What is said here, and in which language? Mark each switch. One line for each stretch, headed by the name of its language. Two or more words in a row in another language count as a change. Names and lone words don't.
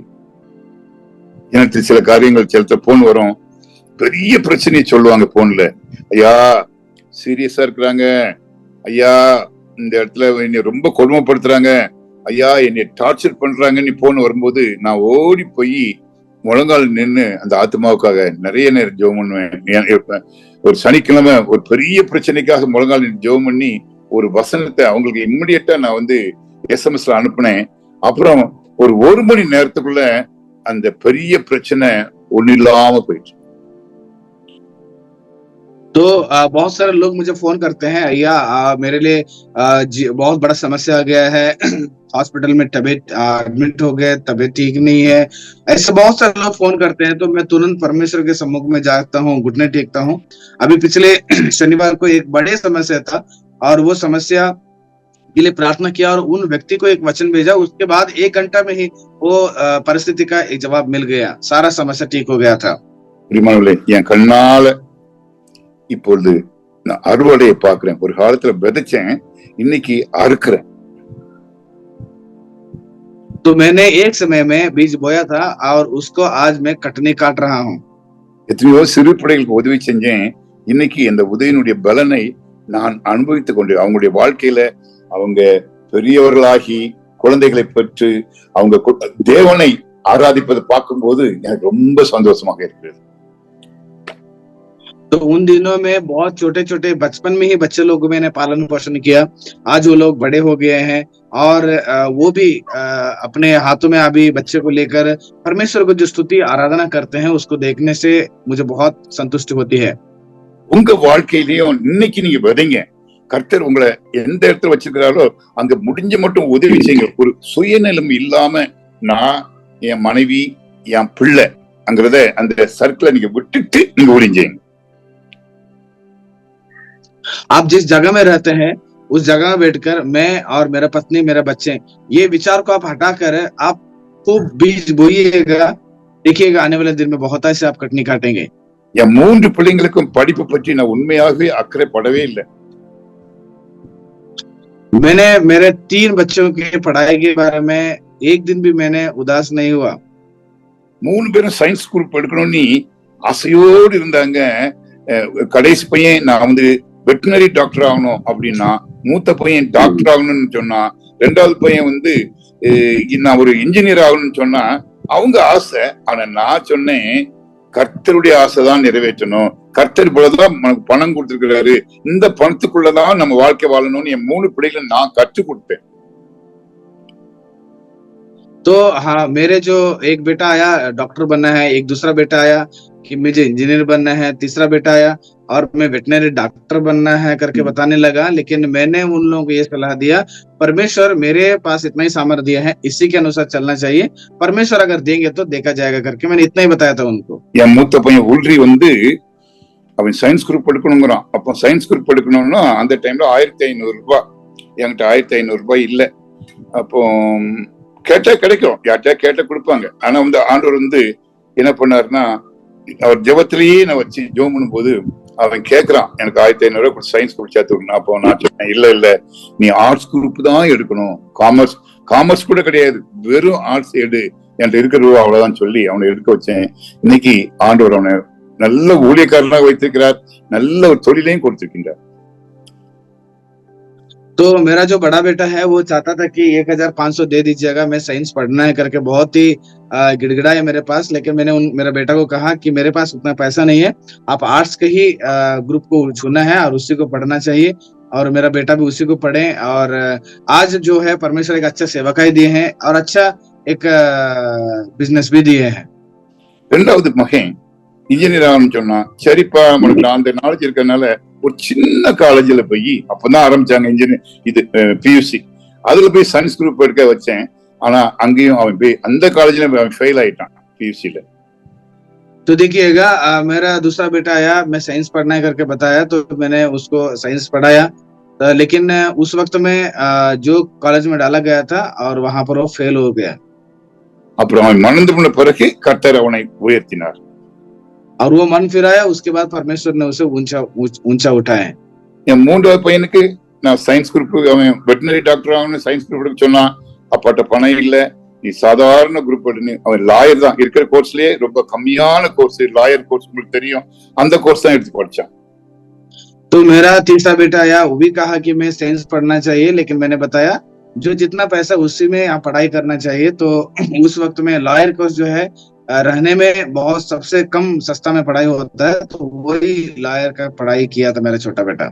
Tamil: எனக்கு சில காரியங்கள் சில போன் வரும், பெரிய பிரச்சனையை சொல்லுவாங்க போன்ல. ஐயா சீரியஸா இருக்கிறாங்க, ஐயா இந்த இடத்துல என்னை ரொம்ப கொடுமைப்படுத்துறாங்க, ஐயா என்னை டார்ச்சர் பண்றாங்கன்னு போன் வரும்போது நான் ஓடி போய் முழங்கால் நின்று அந்த ஆத்மாவுக்காக நிறைய நேரம் ஜெபம் பண்ணுவேன். ஒரு சனிக்கிழமை ஒரு பெரிய பிரச்சனைக்காக முழங்கால் நின்று ஜெபம் பண்ணி ஒரு வசனத்தை அவங்களுக்கு இம்மிடியட்டா நான் SMS அனுப்புனேன். அப்புறம் ஒரு 1 மணி நேரத்துக்குள்ள அந்த பெரிய பிரச்சனை ஒண்ணு இல்லாம போயிடுச்சு.
Hindi: तो बहुत सारे लोग मुझे फोन करते हैं, भैया मेरे लिए बहुत बड़ा समस्या आ गया है, हॉस्पिटल में तबीयत एडमिट हो गए, तबीयत ठीक नहीं है. ऐसे बहुत सारे लोग फोन करते हैं तो मैं तुरंत परमेश्वर के सम्मुख में जाता हूँ, घुटने टेकता हूँ. अभी पिछले शनिवार को एक बड़े समस्या था और वो समस्या के लिए प्रार्थना किया और उन व्यक्ति को एक वचन भेजा. उसके बाद 1 घंटा में ही वो परिस्थिति का एक जवाब मिल गया, सारा समस्या ठीक हो गया था.
Tamil: என் கண்ணால இப்பொழுது நான் அறுவடையை பார்க்கிறேன். ஒரு காலத்துல விதைச்சேன், இன்னைக்கு அறுக்கிறேன்.
Hindi: तो मैंने एक समय में बीज बोया था और उसको आज मैं कटनी काट रहा हूँ.
Tamil: எத்தனையோ சிறு பிள்ளைகளுக்கு உதவி செஞ்சேன். இன்னைக்கு இந்த உதவியினுடைய பலனை நான் அனுபவித்துக் கொண்டு அவங்களுடைய வாழ்க்கையில அவங்க பெரியவர்களாகி குழந்தைகளை பெற்று அவங்க தேவனை ஆராதிப்பதை பார்க்கும்போது எனக்கு ரொம்ப சந்தோஷமாக இருக்கிறது.
Hindi: तो उन दिनों में बहुत छोटे छोटे बचपन में ही बच्चे लोगों मैंने पालन पोषण किया. आज वो लोग बड़े हो गए हैं और वो भी अपने हाथों में अभी बच्चे को लेकर परमेश्वर को जो स्तुति आराधना करते हैं उसको देखने से मुझे बहुत संतुष्टि होती है.
Tamil: உங்க வாழ்க்கையிலையும் இன்னைக்கு நீங்க விதைங்க. கர்த்தர் உங்களை எந்த இடத்துல வச்சிருக்கிறாரோ அங்க முடிஞ்ச மட்டும் உதவி செய்யுங்க. ஒரு சுயநலம் இல்லாம நான் என் மனைவி என் பிள்ளை அங்கிறத அந்த சர்க்கிளை நீங்க விட்டுட்டு நீங்க ஒளிஞ்சீங்க.
Hindi: आप जिस जगह में रहते हैं उस जगह में बैठकर मैं और मेरा पत्नी मेरा बच्चे ये विचार को आप हटाकर आप खूब बीज बोइएगा. देखिएगा आने वाले दिन में बहुत ऐसे आप कटनी काटेंगे.
Tamil: என் 3 பிள்ளைங்களுக்கும் படிப்பு பற்றி நான் உண்மையாகவே அக்கறை படவே இல்லை.
Hindi: मैंने मेरे 3 बच्चों की पढ़ाई के बारे में एक दिन भी मैंने उदास नहीं हुआ.
Tamil: 3 பேரும்
English: science group
Tamil: எடுக்கணும்னு ஆசையோடு இருந்தாங்க. கடைசி பையன் நான்
English: veterinary doctor
Tamil: ஆகணும் அப்படின்னா, மூத்த பையன் டாக்டர் ஆகணும்னு சொன்னா, 2வது பையன் நான் ஒரு இன்ஜினியர் ஆகணும்னு சொன்னா அவங்க ஆசை. ஆனா நான் சொன்னேன், கர்த்தருடைய ஆசைதான் நிறைவேற்றணும். கர்த்தர் போலதான் நமக்கு பணம் கொடுத்திருக்கிறாரு, இந்த பணத்துக்குள்ளதான் நம்ம வாழ்க்கை வாழணும்னு என் 3 பிள்ளைகளை நான் கற்றுக் கொடுத்தேன்.
Hindi: तो हाँ, मेरे जो एक बेटा आया डॉक्टर बनना है, एक दूसरा बेटा आया कि मुझे इंजीनियर बनना है, तीसरा बेटा आया और मैं
English: veterinary doctor
Hindi: बनना है करके बताने लगा. लेकिन मैंने उन लोगों को ये सलाह दिया, परमेश्वर मेरे पास इतना ही सामर्थ्य दिया है, इसी के अनुसार चलना चाहिए, परमेश्वर अगर देंगे तो देखा जाएगा करके मैंने इतना ही बताया था उनको.
Tamil: என் மூத்த பையன் உல்ரி அவன்
English: science group
Tamil: எடுக்கணுங்கிறான். அப்போ
English: science group
Tamil: எடுக்கணும்னா அந்த டைம்ல 1500 ரூபாய், என்கிட்ட 1500 ரூபாய் இல்ல. அப்போ கேட்டா கிடைக்கும், யார்ட்டா கேட்ட கொடுப்பாங்க. ஆனா ஆண்டவர் என்ன பண்ணாருன்னா, அவர் ஜெபத்திலேயே நான் வச்சு ஜெபம் பண்ணும்போது அவன் கேட்கிறான், எனக்கு 1500 ரூபாய்
English: science group
Tamil: சேர்த்து விடணும். அப்போ நான் சொன்னேன், இல்ல நீ
English: arts group
Tamil: தான் எடுக்கணும், காமர்ஸ் கூட கிடையாது, வெறும் ஆர்ட்ஸ் எடு, என்கிட்ட இருக்கிற ரூபா அவ்வளவுதான் சொல்லி அவனை எடுக்க வச்சேன். இன்னைக்கு ஆண்டவர் அவனை நல்ல ஊழியக்காரனாக வைத்திருக்கிறார், நல்ல ஒரு தொழிலையும் கொடுத்திருக்கின்றார்.
Hindi: तो मेरा जो बड़ा बेटा है वो चाहता था कि 1500 दे दीजिएगा, मैं साइंस पढ़ना है करके बहुत ही गिड़गिड़ाया मेरे पास। लेकिन मैंने मेरे बेटा को कहा कि मेरे पास उतना पैसा नहीं है, आप आर्ट्स के ही ग्रुप को चुना है और उसी को पढ़ना चाहिए। और मेरा बेटा भी उसी को पढ़े। और आज जो है परमेश्वर एक अच्छा सेवकाई दिए हैं और अच्छा एक बिजनेस भी दिए हैं।
Tamil: ரெண்டாவது மகன் இன்ஜினியர் ஆகணும்னு சொன்னா, சரிப்பா நம்மளுக்கு அந்த நாலேஜ் இருக்கறனால ஒரு சின்ன காலேஜ்ல போய் அப்பதான் ஆரம்பிச்சாங்க இன்ஜினியர் இது பியூசி, அதுல போய்
English: science group
Tamil: எடுக்க வச்சேன். ஆனா அங்கேயும் அவன் போய் அந்த காலேஜ்ல அவன் ஃபெயில் ஆயிட்டான் பியூசில।
Hindi: तो देखिएगा मेरा दूसरा बेटा आया, मैं साइंस पढ़ना है करके बताया, तो मैंने उसको साइंस पढ़ाया। लेकिन उस वक्त में जो कॉलेज में डाला गया था और वहां पर वो फेल हो गया।
Tamil: அப்புறம் அவன் மணந்து போன பிறகு கர்த்தர் அவனை உயர்த்தினார்।
Hindi: और वो मन फिराया, उसके बाद परमेश्वर ने उसे ऊंचा उठाया।
Tamil: என் மூன்றாவது பையனுக்கு நான்
English: science group,
Tamil: அவன்
English: veterinary doctor
Tamil: ஆகணும்
English: science group
Tamil: எடுக்க சொன்னா, அப்பாட்ட பணம் இல்ல, நீ சாதாரண குரூப் எடுன்னு, அவன் லாயர் தான் இருக்கிற கோர்ஸ்லயே ரொம்ப கம்மியான கோர்ஸ்,
English: lawyer course
Tamil: உங்களுக்கு தெரியும், அந்த கோர்ஸ் தான் எடுத்து படிச்சான்।
Hindi: तो मेरा तीसरा बेटा आया, वो भी कहा कि मैं साइंस पढ़ना चाहिए, लेकिन मैंने बताया जो जितना पैसा उसी में आप पढ़ाई करना चाहिए। तो उस वक्त में
English: lawyer course
Hindi: जो है रहने में बहुत सबसे कम सस्ता में पढ़ाई होता है, तो वही लॉयर का पढ़ाई किया था मेरा छोटा बेटा।